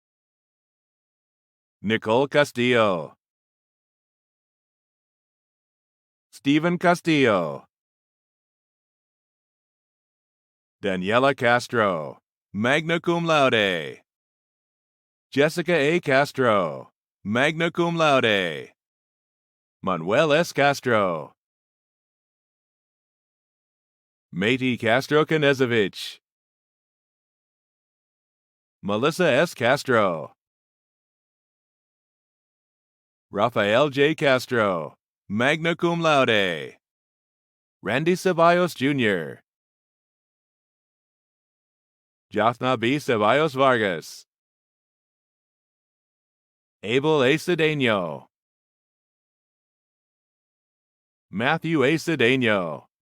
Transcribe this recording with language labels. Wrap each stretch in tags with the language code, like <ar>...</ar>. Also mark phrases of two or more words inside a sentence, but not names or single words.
<en>Nicole Castillo. Stephen Castillo. Daniela Castro, magna cum laude. Jessica A. Castro, magna cum laude. Manuel S. Castro. Matey Castro Knezovich. Melissa S. Castro. Rafael J. Castro, magna cum laude. Randy Ceballos Jr. Jathna B. Ceballos Vargas. Abel A. Cedeno. Matthew A. Cedeno.</en>